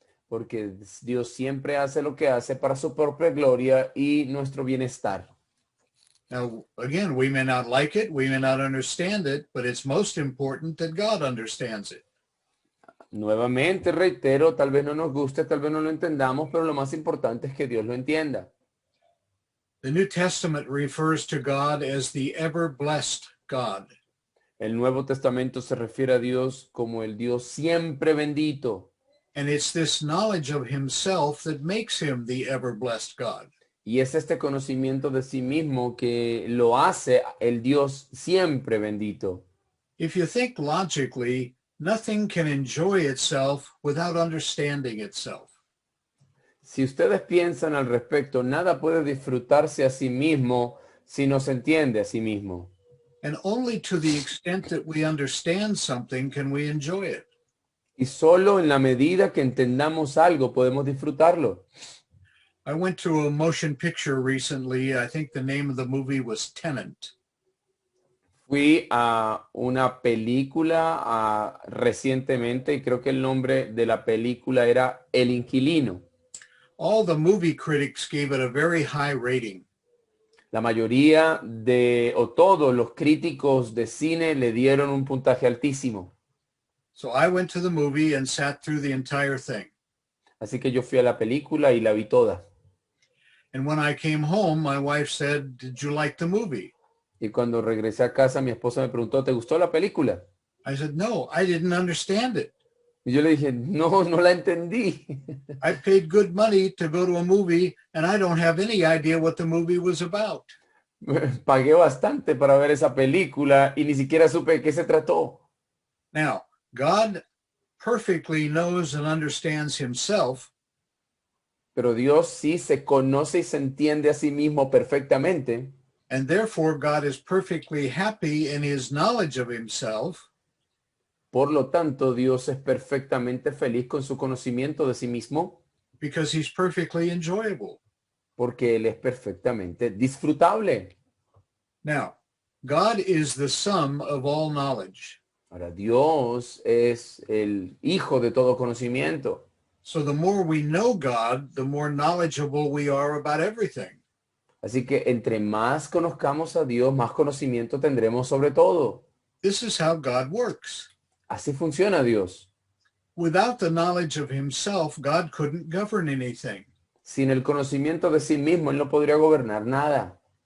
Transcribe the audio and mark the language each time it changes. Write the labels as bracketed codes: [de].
[es] porque Dios siempre hace lo que hace para su propia gloria y nuestro bienestar. [en] Now, again, we may not like it, we may not understand it, but it's most important that God understands it. [es] Nuevamente reitero, tal vez no nos guste, tal vez no lo entendamos, pero lo más importante es que Dios lo entienda. [en] The New Testament refers to God as the ever-blessed God. [es] El Nuevo Testamento se refiere a Dios como el Dios siempre bendito. [en] And it's this knowledge of himself that makes him the ever-blessed God. [es] Y es este conocimiento de sí mismo que lo hace el Dios siempre bendito. [en] If you think logically, nothing can enjoy itself without understanding itself. [es] Si ustedes piensan al respecto, nada puede disfrutarse a sí mismo si no se entiende a sí mismo. [en] And only to the extent that we understand something can we enjoy it. [es] Y solo en la medida que entendamos algo podemos disfrutarlo. [en] I went to a motion picture recently. I think the name of the movie was Tenant. [es] Fui a una película recientemente y creo que el nombre de la película era El Inquilino. [en] All the movie critics gave it a very high rating. [es] La mayoría o todos los críticos de cine le dieron un puntaje altísimo. [en] So I went to the movie and sat through the entire thing. [es] Así que yo fui a la película y la vi toda. [en] And when I came home, my wife said, "Did you like the movie?" [es] Y cuando regresé a casa, mi esposa me preguntó, ¿te gustó la película? [en] I said, "No, I didn't understand it. [es] Y yo le dije, no, no la entendí. [en] I paid good money to go to a movie and I don't have any idea what the movie was about." [es] Pagué bastante para ver esa película y ni siquiera supe de qué se trató. [en] Now, God perfectly knows and understands himself, [es] Pero Dios sí se conoce y se entiende a sí mismo perfectamente. [en] and therefore God is perfectly happy in his knowledge of himself, [es] Por lo tanto, Dios es perfectamente feliz con su conocimiento de sí mismo [en] because he's perfectly enjoyable. [es] porque Él es perfectamente disfrutable. [en] Now, God is the sum of all knowledge. [es] Ahora, Dios es el hijo de todo conocimiento. [en] So the more we know God, the more knowledgeable we are about everything. [es] Así que entre más conozcamos a Dios, más conocimiento tendremos sobre todo. [en] This is how God works. [es] Así funciona Dios. [en] Without the knowledge of himself, God couldn't govern anything. [es] Sin el conocimiento de sí mismo, Él no podría gobernar nada.